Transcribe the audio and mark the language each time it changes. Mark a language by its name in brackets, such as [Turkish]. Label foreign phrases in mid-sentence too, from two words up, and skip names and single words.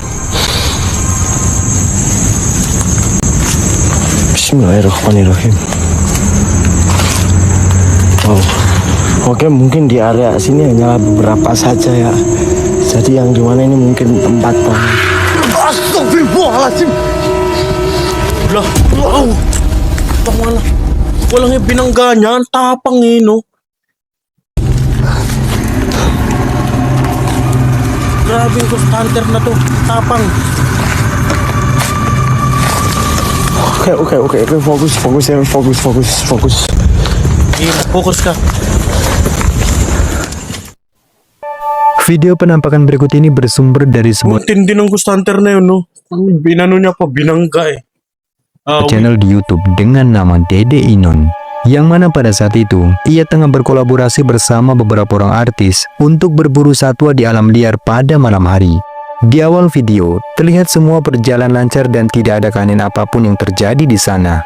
[Indonesian] Bismillahirrahmanirrahim. Wow. Oke, mungkin di area sini hanyalah beberapa saja ya. Jadi yang dimana ini mungkin tempat Astagfirullahaladzim. Lah, [Filipino] wow. Tama. Walang binangga niya. Ang tapang eh, no? Grabe yung [English] ghost hunter [Filipino] na to. Tapang. [Indonesian] Oke, fokus. [Filipino] Fokus ka. [Indonesian] Video penampakan berikut ini bersumber dari sebuah [Filipino] Ang tindi ng [English] ghost hunter [Filipino] na yun, no? Binano niya pa, binangga eh. [Indonesian] channel di YouTube dengan nama Dede Inon, yang mana pada saat itu ia tengah berkolaborasi bersama beberapa orang artis untuk berburu satwa di alam liar pada malam hari. Di awal video, terlihat semua berjalan lancar dan tidak ada keanehan apapun yang terjadi di sana.